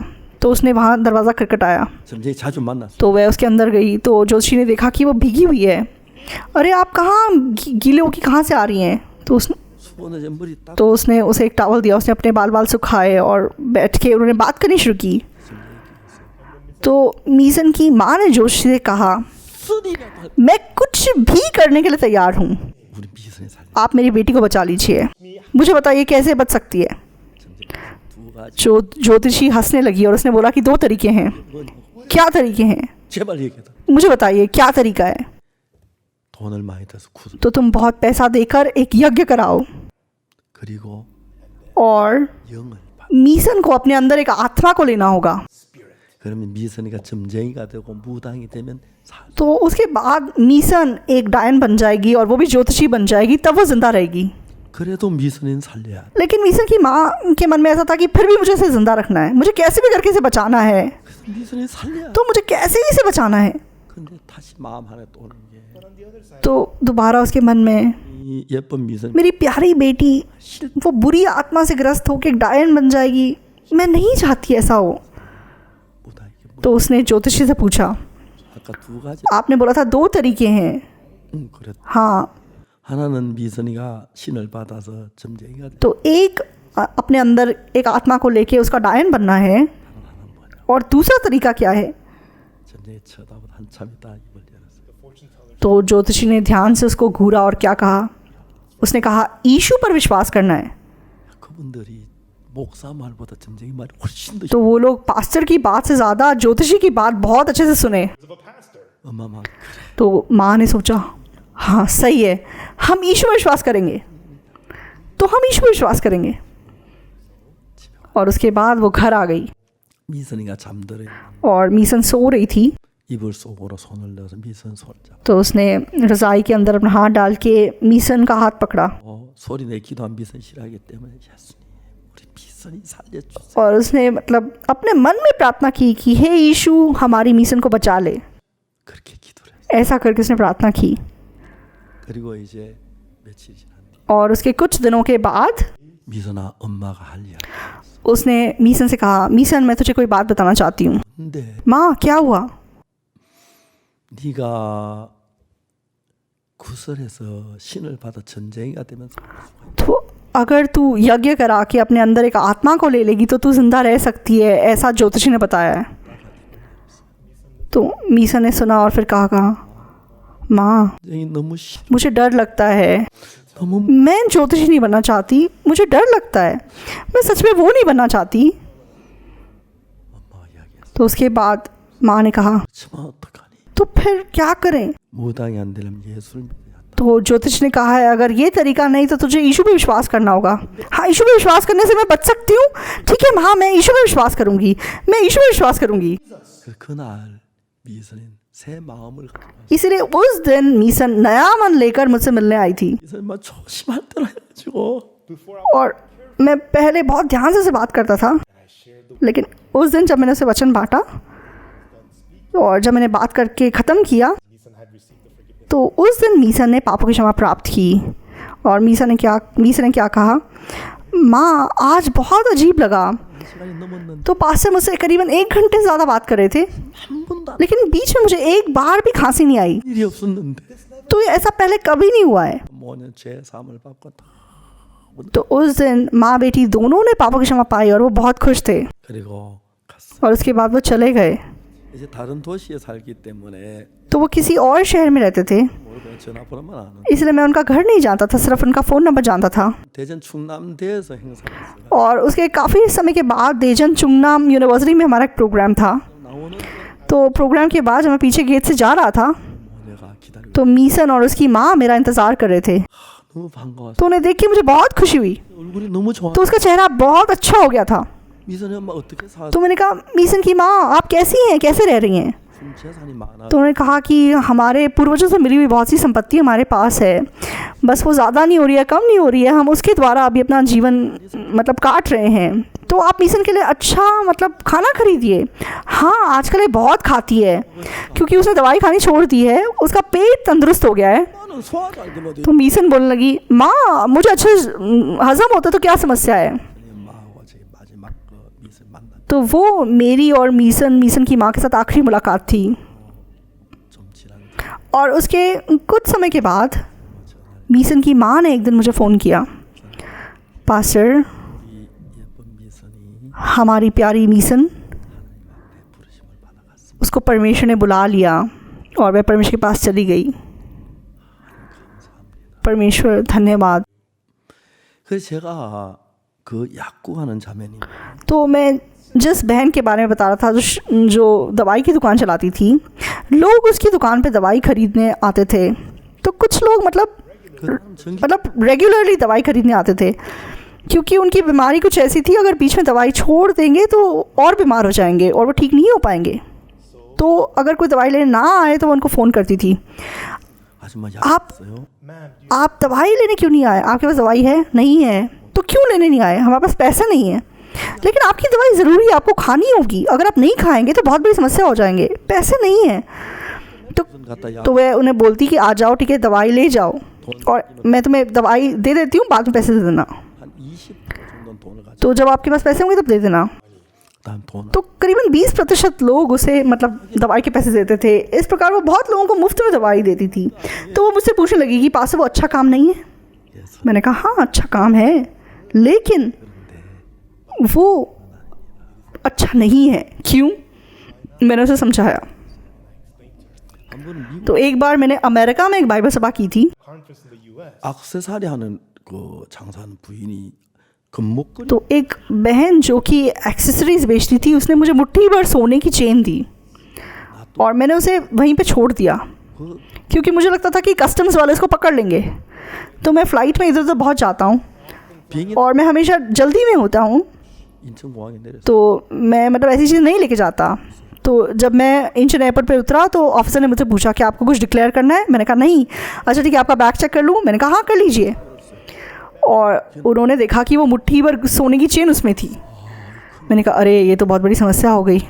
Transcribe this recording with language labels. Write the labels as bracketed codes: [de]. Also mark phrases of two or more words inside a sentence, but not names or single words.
[hi] तो उसने वहाँ दरवाज़ा खटखटाया। [ko] 점쟁이 자주 만났어. [hi] तो वह उसके अंदर गई तो ज्योतिषी ने देखा कि वो भीगी हुई है। अरे आप कहाँ गीले होकर कहाँ से आ रही हैं? [ko] 수건에 머리 딱 [hi] तो उसने उसे एक टॉवल दिया। उसने अपने बाल सुखाए और बैठ के उन्होंने बात करनी शुरू की। तो मीसन की माँ ने ज्योतिषी से कहा, [ko] 쓰리라도 [hi] मैं कुछ भी करने के लिए तैयार हूँ, [ko] 우리 미선이 살. [hi] आप मेरी बेटी को बचा लीजिए। मुझे बताइए कैसे बच सकती है? [ko] 두 가지. [hi] जो ज्योतिषी हंसने लगी और उसने बोला कि 2 तरीके हैं। क्या तरीके हैं? [ko] 제발 얘기해다. [hi] मुझे बताइए क्या तरीका है? [ko] 돈을 많이 들어서 구슬. [hi] तो तुम बहुत पैसा देकर एक यज्ञ कराओ [ko] 그리고 [hi] और [ko] 영을 받. [hi] मीसन को अपने अंदर एक आत्मा को लेना होगा। [ko] 그러면 미선이가 점쟁이가 되고 무당이 되면 살. [hi] तो उसके बाद मीसन एक डायन बन जाएगी और वो भी ज्योतिषी बन जाएगी, तब वो जिंदा रहेगी। [ko] 그래도 미선이는 살려야 돼. [hi] लेकिन मीसन की माँ के मन में ऐसा था कि फिर भी मुझे इसे जिंदा रखना है, मुझे कैसे भी करके इसे बचाना है। [ko] 그래서 미선이 살려야 돼. [hi] तो मुझे कैसे भी इसे बचाना है। [ko] 근데 다시 마음 안에 또 오는 게 [hi] तो दोबारा उसके मन में [ko] 이 예쁜 미선 [hi] मेरी प्यारी बेटी वो बुरी आत्मा से ग्रस्त होकर डायन बन जाएगी, मैं नहीं चाहती ऐसा हो। [ko] 무당에게 [hi] तो उसने ज्योतिषी से पूछा, [ko] 아까 두 가지. [hi] आपने बोला था 2 तरीके हैं। [ko] 그래. [hi] हाँ, [ko] 하나는 미선이가 신을 받아서 점쟁이가 돼. [hi] तो एक अपने अंदर एक आत्मा को लेके उसका डायन बनना है, और दूसरा तरीका क्या है? [ko] 점쟁이 쳐다보다 한참 있다 입을 열었어요. [hi] तो ज्योतिषी ने ध्यान से उसको घूरा और क्या कहा? उसने कहा यीशु पर विश्वास करना है। [ko] 그분들이 목사 말보다 점쟁이 말이 훨씬 더 [hi] तो वो लोग पास्टर की बात से ज़्यादा ज्योतिषी की बात बहुत अच्छे से सुने। [en] Of a pastor. [ko] 어마어마한. [hi] तो माँ ने सोचा, हाँ सही है, हम यीशु पर विश्वास करेंगे, तो हम यीशु पर विश्वास करेंगे। और उसके बाद वो घर आ गई [ko] 미선이가 잠들어 [hi] और मीसन सो रही थी। [ko] 이불 속으로 손을 넣어서 미선 손을 잡고 [hi] तो उसने रज़ाई के अंदर अपना हाथ डाल के मीसन का हाथ पकड़ा [ko] 소리 내 기도한 미선 싫어하기 때문에 예수님 우리 미선이 살려주세요. [hi] और उसने मतलब अपने मन में प्रार्थना की कि हे यीशु हमारी मीसन को बचा ले। [ko] 그렇게 기도를 했어요. [hi] ऐसा करके उसने प्रार्थना की। [ko] 그리고 이제 며칠 지난 뒤 [hi] और उसके कुछ दिनों के बाद [ko] 미선아 엄마가 할 이야기. [hi] उसने मीसन से कहा, मीसन मैं तुझे कोई बात बताना चाहती हूँ। [ko] 근데 [hi] माँ क्या हुआ? [ko] 네가 구설해서 신을 받아 전쟁이가 되면서 [hi] तो अगर तू यज्ञ करा के अपने अंदर एक आत्मा को ले लेगी तो तू जिंदा रह सकती है, ऐसा ज्योतिषी ने बताया है। तो मीसन ने सुना और फिर कहा माँ [ko] 전쟁이 너무 싫어. [hi] मुझे डर लगता है, [ko] 너무 [hi] मैं ज्योतिषी नहीं बनना चाहती, मुझे डर लगता है, मैं सच में वो नहीं बनना चाहती। [ko] 엄마가 이야기했어. [hi] तो उसके बाद माँ ने कहा [ko] 그렇지만 어떡하니? [hi] तो फिर क्या करें? [ko] 무당이 안 되려면 예수를 믿어야 한다. [hi] तो ज्योतिष ने कहा है अगर ये तरीका नहीं तो तुझे यीशु पे विश्वास करना होगा। हाँ, यीशु पे विश्वास करने से मैं बच सकती हूँ, ठीक है हाँ मैं यीशु पे विश्वास करूँगी, मैं यीशु पे विश्वास करूँगी। [ko] 그날 미선은 새 마음을 가지고 왔어. [hi] इसलिए उस दिन मीसन नया मन लेकर मुझसे मिलने आई थी। [ko] 미선이 막 조심할 때라 해가지고 [en] Before [hi] और मैं पहले बहुत ध्यान से उसे बात करता था, [en] I shared the [hi] लेकिन उस दिन जब मैंने उसे वचन बांटा और जब मैंने बात करके ख़त्म किया [en] Ethan had received the forgiveness. [hi] तो उस दिन मीसन ने पापों की क्षमा प्राप्त की। और मीसन ने क्या कहा, माँ आज बहुत अजीब लगा। [ko] 시간이 넘었는데 [hi] तो पास्टर मुझसे करीबन 1 घंटे से ज़्यादा बात कर रहे थे, [ko] 한 번도 안 [hi] लेकिन बीच में मुझे एक बार भी खांसी नहीं आई। [ko] 일이 없었는데 [hi] तो ये ऐसा पहले कभी नहीं हुआ है। [ko] 모든 죄 사함을 받고 다 [hi] तो उस दिन माँ बेटी दोनों ने पापों की क्षमा पाई और वो बहुत खुश थे। [ko] 그리고 갔어. [hi] और उसके बाद वो चले गए। [ko] 이제 다른 도시에 살기 때문에 [hi] तो वो किसी और शहर में रहते थे, [ko] 뭘 그냥 전화번호만 아는. [hi] इसलिए मैं उनका घर नहीं जानता था, सिर्फ उनका [en] phone number [hi] जानता था। [ko] 대전 충남대에서 행사했어요. [hi] और उसके काफ़ी समय के बाद देजन चुंगनाम यूनिवर्सिटी में हमारा एक प्रोग्राम था। [ko] 나오는 [hi] तो प्रोग्राम के बाद जब मैं पीछे गेट से जा रहा था [ko] 내가 기다리고 [hi] तो मीसन और उसकी माँ मेरा इंतज़ार कर रहे थे। [ko] 너무 반가웠어. [hi] तो उन्हें देख के मुझे बहुत खुशी हुई। [ko] 얼굴이 너무 좋아. [hi] तो उसका चेहरा बहुत अच्छा हो गया था। [ko] 미선이 엄마 어떻게 사? [hi] तो मैंने कहा, मीसन की माँ आप कैसी हैं, कैसे रह रही हैं? [ko] 무슨 재산이 많아. [hi] तो उन्होंने कहा कि हमारे पूर्वजों से मिली हुई बहुत सी संपत्ति हमारे पास है, बस वो ज़्यादा नहीं हो रही है, कम नहीं हो रही है, हम उसके द्वारा अभी अपना जीवन मतलब काट रहे हैं। तो आप मीसन के लिए अच्छा मतलब खाना खरीदिए। हाँ, आजकल ये बहुत खाती है क्योंकि उसने दवाई खानी छोड़ दी है, उसका पेट तंदुरुस्त हो गया है। 나는 소화도 안 되면 तो मीसन बोलने लगी, माँ मुझे अच्छे हज़म होता तो क्या समस्या है? 엄마하고 제 마지막 미선 만난 तो वो मेरी और मीसन की माँ के साथ आखिरी मुलाकात थी। 좀 지난 और उसके कुछ समय के बाद मीसन की माँ ने एक दिन मुझे फ़ोन किया, पास्टर 우리 예쁜 미선이 हमारी प्यारी मीसन, 부르심을 받아갔어. उसको परमेश्वर ने बुला लिया और वह परमेश्वर के पास चली गई। परमेश्वर धन्यवाद। [ko] 그래서 제가 그 약국하는 자매님 [hi] तो मैं जिस बहन के बारे में बता रहा था जो दवाई की दुकान चलाती थी, लोग उसकी दुकान पे दवाई खरीदने आते थे। तो कुछ लोग मतलब रेगुलरली दवाई खरीदने आते थे क्योंकि उनकी बीमारी कुछ ऐसी थी, अगर बीच में दवाई छोड़ देंगे तो और बीमार हो जाएंगे और वो ठीक नहीं हो पाएंगे। तो अगर कोई दवाई लेने ना आए तो वो उनको फ़ोन करती थी, [ko] 아줌마 약 [hi] आप [ko] 있어요? [en] Ma'am, [hi] आप दवाई लेने क्यों नहीं आए? आपके पास दवाई है? नहीं है। तो क्यों लेने नहीं आए? हमारे पास पैसा नहीं है। लेकिन आपकी दवाई ज़रूरी है, आपको खानी होगी, अगर आप नहीं खाएंगे तो बहुत बड़ी समस्या हो जाएंगे, पैसे नहीं है। [ko] 무슨 갖다 약 [hi] तो वह उन्हें बोलती कि आ जाओ, ठीक है, दवाई ले जाओ और मैं तुम्हें दवाई दे देती हूँ, बाद में पैसे दे देना। [ko] 한 20% 정도는 돈을 가지고 [hi] तो जब आपके पास पैसे होंगे तब दे देना। [ko] 다음 돈 [hi] तो करीबन 20% लोग उसे मतलब दवाई के पैसे देते थे। इस प्रकार वो बहुत लोगों को मुफ्त में दवाई देती थी। तो वो मुझसे पूछने लगी कि पास वो अच्छा काम नहीं है? 해서 मैंने कहा हाँ अच्छा काम है, लेकिन वो अच्छा नहीं है। क्यों? मैंने उसे समझाया। [ko] 한 번은 미국 [hi] तो एक बार मैंने अमेरिका में एक बाइबल सभा की थी। [en] conference in the U.S. [ko] 액세서리 하는 그 장사하는 부인이 금목걸이 [hi] तो एक बहन जो कि एक्सेसरीज बेचती थी, उसने मुझे मुट्ठी भर सोने की चेन दी और मैंने उसे वहीं पे छोड़ दिया [ko] 그 [hi] क्योंकि मुझे लगता था कि कस्टम्स वाले इसको पकड़ लेंगे। तो मैं फ़्लाइट में इधर उधर बहुत जाता हूँ [ko] 비행기 [hi] और मैं हमेशा जल्दी में होता हूँ, [ko] 인천공항에 내렸어. [hi] तो मैं मतलब ऐसी चीज़ नहीं लेके जाता। तो जब मैं इंचन एयरपोर्ट पे उतरा तो ऑफिसर ने मुझसे पूछा कि आपको कुछ डिक्लेयर करना है? मैंने कहा नहीं। अच्छा ठीक है, आपका बैग चेक कर लूँ? मैंने कहा हाँ कर लीजिए। और उन्होंने देखा कि वो मुट्ठी भर सोने की चेन उसमें थी। मैंने कहा अरे ये तो बहुत बड़ी समस्या हो गई।